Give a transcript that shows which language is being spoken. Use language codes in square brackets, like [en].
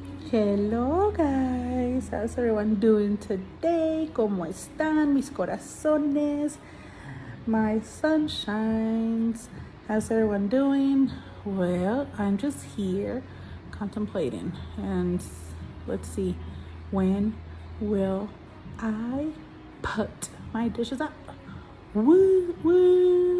[en] Hello guys, how's everyone doing today? [es] ¿Cómo están mis corazones, [en] my sunshines? How's everyone doing? Well, I'm just here contemplating and let's see, when will I put my dishes up? Woo woo!